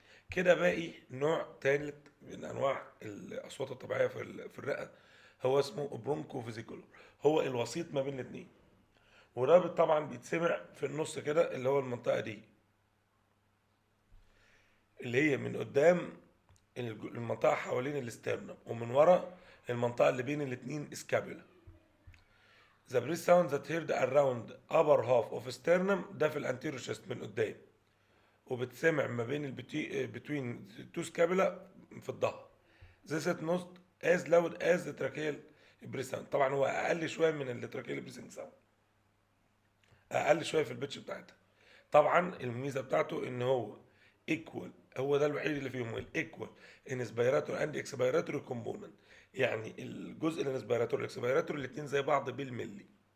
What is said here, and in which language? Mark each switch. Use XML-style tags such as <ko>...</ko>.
<ar>كده باقي نوع ثالث من انواع الاصوات الطبيعيه في الرئه، هو اسمه برونكو فيزيكولر، هو الوسيط ما بين الاثنين. وده طبعا بيتسمع في النص كده، اللي هو المنطقه دي اللي هي من قدام المنطقه حوالين الاسترنم، ومن ورا المنطقه اللي بين الاثنين اسكابولا.</ar> <en>The breath sound that heard around upper half of sternum</en> <ar>ده في الانتيريور</ar> <en>chest</en> <ar>من قدام، وبتسمع ما بين</ar> <en>between two scapula</en> <ar>في الظهر.</ar> <en>This is not as loud as the tracheal breath sound.</en> <ar>طبعا هو اقل شويه من التراكيال بريسنج ساوند، اقل شويه في البيتش بتاعتها. طبعا الميزه بتاعته ان هو ايكوال، هو ده الوحيد اللي فيهم الايكوال انسبيراتور اند اكسبيراتور كومبوننت، يعني الجزء الانسبيراتور والاكسبيراتور الاثنين زي بعض بالملي.</ar>